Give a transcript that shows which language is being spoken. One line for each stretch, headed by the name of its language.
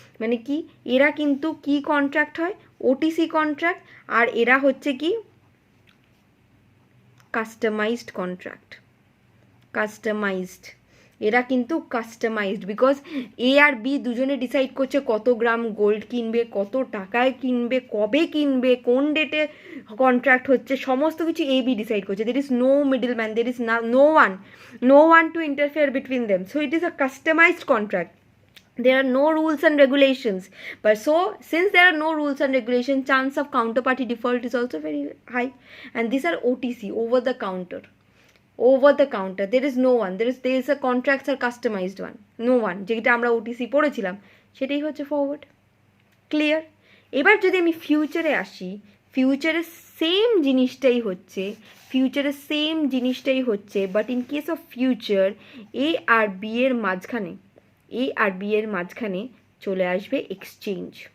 Bangla: মানে কি, এরা কিন্তু কি কন্ট্রাক্ট হয়, ওটিসি কন্ট্রাক্ট, আর এরা হচ্ছে কি কাস্টমাইজড কন্ট্রাক্ট, কাস্টমাইজড, এরা কিন্তু customised, because A আর B দুজনে ডিসাইড করছে কত গ্রাম গোল্ড কিনবে, কত টাকায় কিনবে, কবে কিনবে, কোন ডেটে কন্ট্রাক্ট হচ্ছে, সমস্ত কিছু এ বি ডিসাইড করছে।
English: There is no middle man, there is no one to interfere between them, so it is a customized contract. There are no rules and regulations, but so since there are no rules and regulations, chance of counterparty default is also very high, and these are OTC, over the counter, over the counter. There is no one, there is a contracts are customized one, no one,
Bangla: যেটা আমরা OTC পড়েছিলাম সেটাই হচ্ছে forward. Clear? এবার যদি আমি ফিউচারে আসি, ফিউচারে সেম জিনিসটাই হচ্ছে, ফিউচারে সেম জিনিসটাই হচ্ছে,
English: but in case of future
Bangla: A আর B এর মাঝখানে, এ আর বি এর মাঝখানে চলে আসবে এক্সচেঞ্জ।